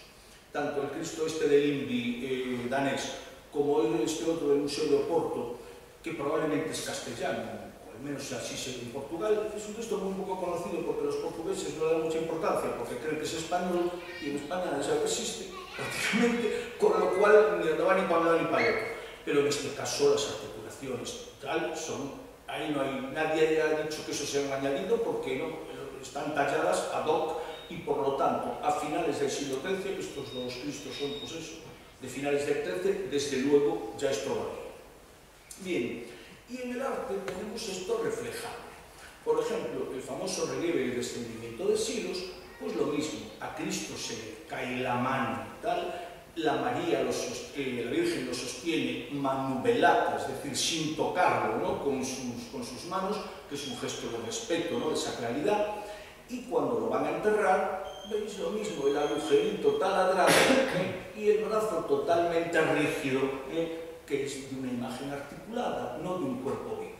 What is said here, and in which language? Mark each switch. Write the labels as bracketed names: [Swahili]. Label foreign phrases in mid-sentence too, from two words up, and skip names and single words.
[Spanish] Tanto el Cristo este del Invi danés como este otro del Museo de Oporto, que probablemente es castellano, al menos así se ve en Portugal, es un texto muy poco conocido porque los portugueses no le dan mucha importancia porque creen que es español y en España no sabe que existe prácticamente, con lo cual no va ni para nada ni para otro. Pero en este caso las articulaciones tal son, ahí no hay, nadie ha dicho que eso sea un añadido porque no, están talladas [Latin] ad hoc [Spanish] y por lo tanto a finales del siglo XIII, estos 2 Cristos son pues eso, de finales del XIII, desde luego ya es probable. Bien, y en el arte tenemos esto reflejado. Por ejemplo, el famoso relieve del descendimiento de Silos, pues lo mismo, a Cristo se le cae la mano y tal, la María la Virgen lo sostiene manuvelata, es decir, sin tocarlo, ¿no?, con sus manos, que es un gesto de respeto, ¿no?, de sacralidad, y cuando lo van a enterrar, veis lo mismo, el agujerito taladrado y el brazo totalmente rígido, que es de una imagen articulada, no de un cuerpo vivo.